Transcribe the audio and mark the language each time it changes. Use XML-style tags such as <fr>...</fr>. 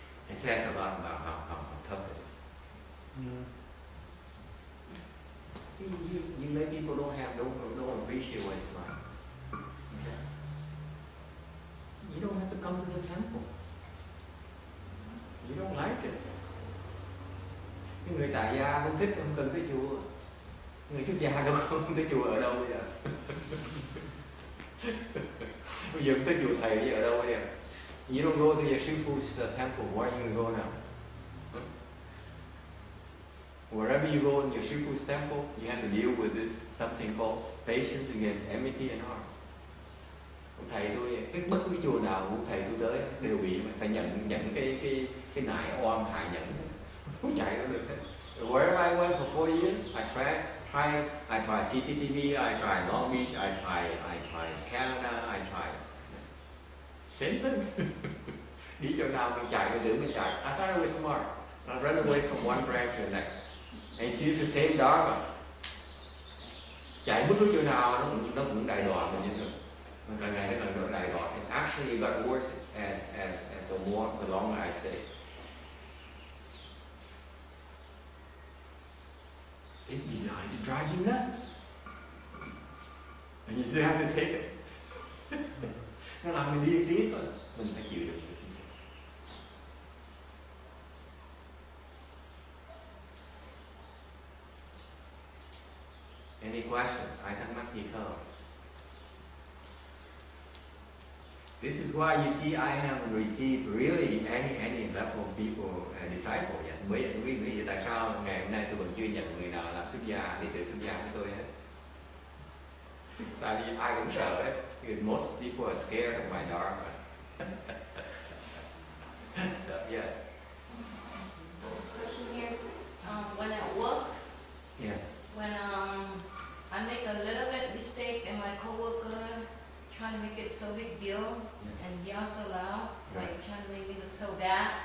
<en>It says a lot about how tough it is. Yeah. See, you let people don't appreciate what it's like. You don't have to come to the temple. You don't like it.</en> <vi>Cái người tại gia không thích, không cần tới chùa. Người xuất gia đâu không tới chùa ở đâu bây giờ? Bây giờ không tới chùa thầy bây giờ ở đâu bây giờ?</vi> <en>You don't go to your Shifu's temple. Where are you going to go now? Wherever you go in your Shifu's temple, you have to deal with this something called patience against enmity and harm.</en> <vi>Thầy tôi, bất cứ chùa nào của thầy tôi tới đều bị phải nhận cái nại oan hại nhẫn, không chạy đâu được.</vi> <en>Wherever I went for 4 years, I tried CTTV, I tried Long Beach, I tried Canada, I tried Same thing.</en> <vi>Đi chỗ nào mình chạy, mình chạy.</vi> <en>I thought I was smart. I run away from one branch to the next. And see, it's the same Dharma.</en> <vi>Chạy bất cứ chỗ nào nó cũng đại đọa mình như thế. Mà càng ngày nó càng đại đọa.</vi> <en>And actually it got worse as the longer I stayed. It's designed to drive you nuts. And you still have to take it.</en> <vi>Nó làm mình đi thôi. Mình phải chịu được.</vi> <en>Any questions?</en> <vi>Ai thắc mắc gì không?</vi> <en>This is why you see I haven't received really any level of people disciple yet.</en> <vi>Bởi vì tại sao ngày hôm nay tôi còn chưa nhận người nào làm xuất gia, đi từ xuất gia với tôi hết. Tại vì ai cũng sợ hết.</vi> <en>Because most people are scared of my dharma. So yes. Question here. When at work, Yes. when I make a little bit mistake and my coworker trying to make it so big deal and yell so loud, like trying to make me look so bad.</en>